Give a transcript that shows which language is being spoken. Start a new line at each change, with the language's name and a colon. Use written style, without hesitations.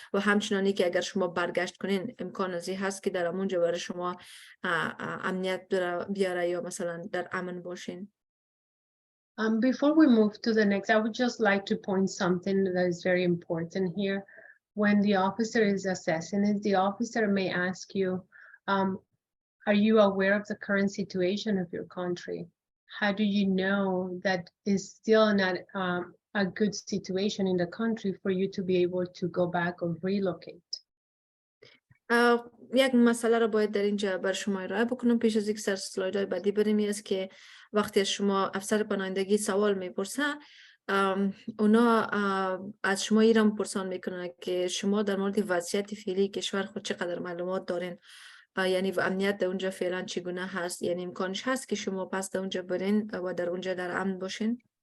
Persian: و همچنانی که اگر شما برگشت کنین امکان ازی هست که در امونجا برای شما امنیت بیاره یا مثلا در امن باشین.
English: Before we move to the next, I would just like to point something that is very important here. When the officer is assessing it, the officer may ask you, are you aware of the current situation of your country? How do you know that is still not a good situation in the country for you to be able to go back or relocate?
Persian: یک مسئله را باید در اینجا بر شما ارائه بکنم پیش از اینکه سر اسلایدهای بعدی بریم. است که وقتی از شما افسر پناهندگی سوال میپرسه، اونا از شما ایران پرسان میکنن که شما در مورد وضعیت فعلی کشور خود چقدر معلومات دارین، یعنی و امنیت در اونجا فعلا چگونه هست، یعنی امکانش هست که شما پس در اونجا برین و در اونجا در امن باشین.